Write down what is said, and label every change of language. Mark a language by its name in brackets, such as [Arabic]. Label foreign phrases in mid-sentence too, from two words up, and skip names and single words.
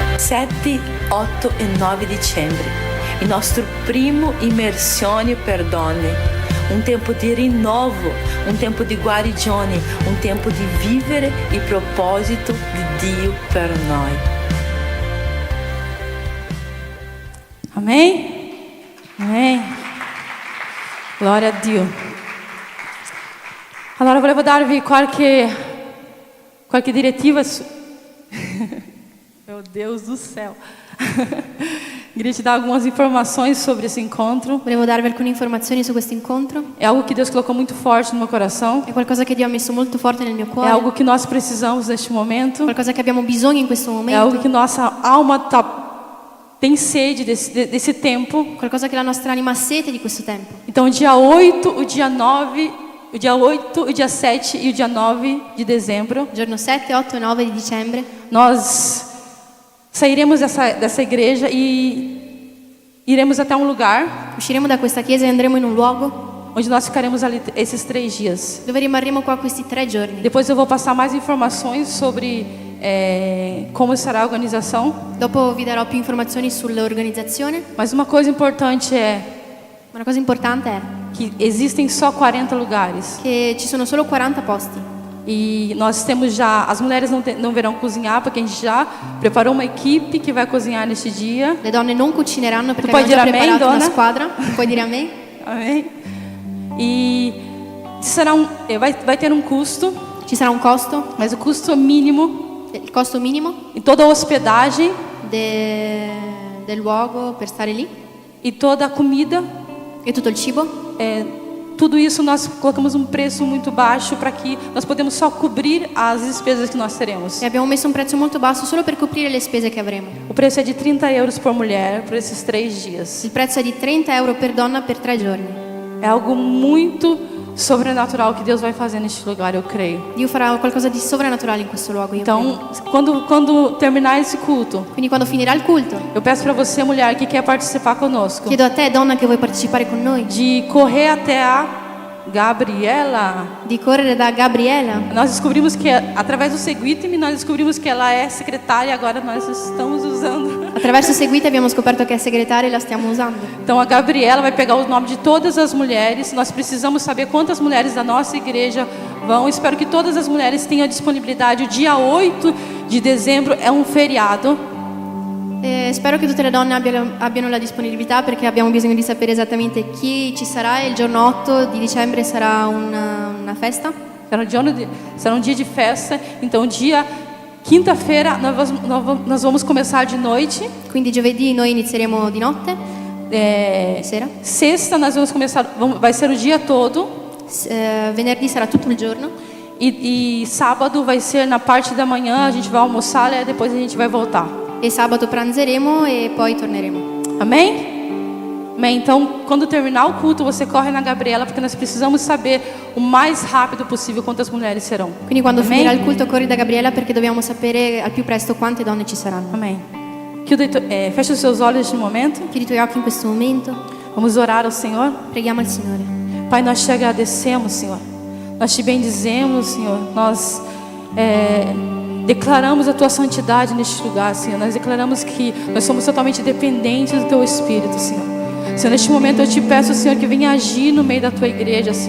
[Italian] 7, 8 e 9 dicembre, il nostro primo immersione per donne, un tempo di rinnovo, un tempo di guarigione, un tempo di vivere il proposito di Dio per noi. [Portuguese] Amém? Amém. Glória a Dio. [Italian] Allora volevo darvi qualche direttiva [Portuguese] Meu Deus do céu. Queria te dar algumas informações sobre esse encontro. [Italian] Volevo darvi alcune informazioni su questo incontro. [Portuguese] É algo que Deus colocou muito forte no meu coração. [Italian] È qualcosa che Dio ha messo molto forte nel mio [Portuguese] É [Italian] cuore. [Portuguese] algo que nós precisamos neste momento. [Italian] Qualcosa che abbiamo bisogno in questo [Portuguese] É [Italian] momento. [Portuguese] algo que nossa alma tem sede desse tempo. [Italian] Qualcosa che la nostra anima ha sete di questo tempo. [Portuguese] Então, o dia 8, o dia 9, o dia 8, o dia 7 e o dia 9 de dezembro, [Italian] Giorno 7, 8 e 9 di dicembre [Portuguese] nós sairemos dessa igreja e iremos até um lugar [Italian] usciremo da questa chiesa e andremo in un luogo [Portuguese] onde nós ficaremos ali esses 3 dias. [Italian] dove rimarremo qua questi 3 giorni. [Portuguese] Depois eu vou passar mais informações sobre como será a organização. [Italian] Dopo vi darò più informazioni sull'organizzazione. [Portuguese] Mas uma coisa importante é [Italian] Una cosa importante è [Portuguese] que existem só 40 lugares. [Italian] che ci sono solo 40 posti. [Portuguese] E nós temos já, as mulheres não verão cozinhar, porque a gente já preparou uma equipe que vai cozinhar neste dia. [Italian] Le donne non cucineranno perché puoi abbiamo già dire amen, preparato una donna? squadra. Puoi dire a me? [Portuguese] Amém? E será vai ter um custo, [Italian] Ci sarà un costo, [Portuguese] mas o custo mínimo [Italian] il costo minimo [Portuguese] e toda a hospedagem [Italian] del luogo per stare lì [Portuguese] e toda a comida, [Italian] e tutto il cibo. [Portuguese] tudo isso nós colocamos um preço muito baixo para que nós podemos só cobrir as despesas que nós teremos. [Italian] E abbiamo messo un prezzo molto basso solo per coprire le spese che avremo. [Portuguese] O preço é de 30 euros por mulher por esses 3 dias. [Italian] Il prezzo è di 30 euro per donna per 3 giorni. [Portuguese] É algo muito sobrenatural que Deus vai fazer neste lugar, eu creio. [Italian] Dio farà qualcosa di sovrannaturale in questo luogo, io credo. [Portuguese] Então, quando terminar esse culto, [Italian] Quindi quando finirà il culto, [Portuguese] eu peço para você, mulher, que quer participar conosco, [Italian] chiedo a te, donna, che vuoi partecipare con noi, [Portuguese] de correr até a Gabriela. [Italian] di correre da Gabriela. [Portuguese] Nós descobrimos que através do Seguite-me nós descobrimos que ela é secretária, agora nós estamos usando. [Italian] Attraverso Seguite abbiamo scoperto che è segretaria e la stiamo usando. [Portuguese] Então a Gabriela vai pegar o nome de todas as mulheres. Nós precisamos saber quantas mulheres da nossa igreja vão. Espero que todas as mulheres tenham disponibilidade. O dia 8 de dezembro é um feriado. [Italian] Spero che tutte le donne abbiano la disponibilità, perché abbiamo bisogno di sapere esattamente chi ci sarà. Il giorno 8 di dicembre sarà una festa. [Portuguese] Será um dia de festa. Então dia quinta-feira nós vamos começar de noite. [Italian] Quindi giovedì noi inizieremo di notte, sera. [Portuguese] Sexta nós vamos começar, vai ser o dia todo. [Italian] Venerdì sarà tutto il giorno. [Portuguese] E sábado vai ser na parte da manhã, a gente vai almoçar e depois a gente vai voltar. [Italian] E sabato pranzeremo e poi torneremo. [Portuguese] Amém? Amém. Então, quando terminar o culto, você corre na Gabriela, porque nós precisamos saber o mais rápido possível quantas mulheres serão. [Italian] Quindi quando [Portuguese] Amém? [Italian] finirà il culto corri da Gabriela, perché dobbiamo sapere al più presto quante donne ci saranno. [Portuguese] Amém. Feche os seus olhos no momento. [Italian] Chiudi i tuoi occhi in questo momento. [Portuguese] Vamos orar ao Senhor. [Italian] Preghiamo il Signore. [Portuguese] Pai, nós te agradecemos, Senhor. Nós te bendizemos, Senhor. Nós declaramos a tua santidade neste lugar, Senhor. Nós declaramos que nós somos totalmente dependentes do teu Espírito, Senhor. Senhor, neste momento eu te peço, Senhor, que venha agir no meio da tua igreja, Senhor.